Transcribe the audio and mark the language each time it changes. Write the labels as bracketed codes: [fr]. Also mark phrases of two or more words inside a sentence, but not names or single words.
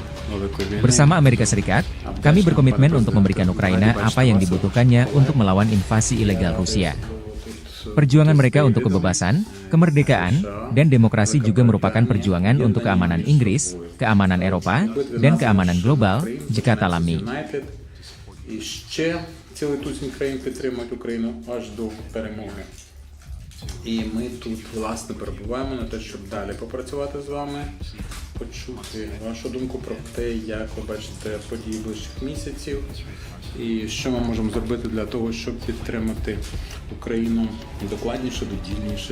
[id] Bersama Amerika Serikat, kami berkomitmen untuk memberikan Ukraina apa yang dibutuhkannya untuk melawan invasi ilegal Rusia. Perjuangan mereka untuk kebebasan, kemerdekaan, dan demokrasi juga merupakan perjuangan untuk keamanan Inggris, keamanan Eropa, dan keamanan global, kata Lamy. [uk] Цілий тузін країн підтримують Україну аж до перемоги. І ми тут, власне, перебуваємо на те, щоб далі попрацювати з вами, почути вашу думку про те, як ви бачите події ближчих місяців, і що ми можемо зробити для того, щоб підтримати Україну докладніше, додільніше.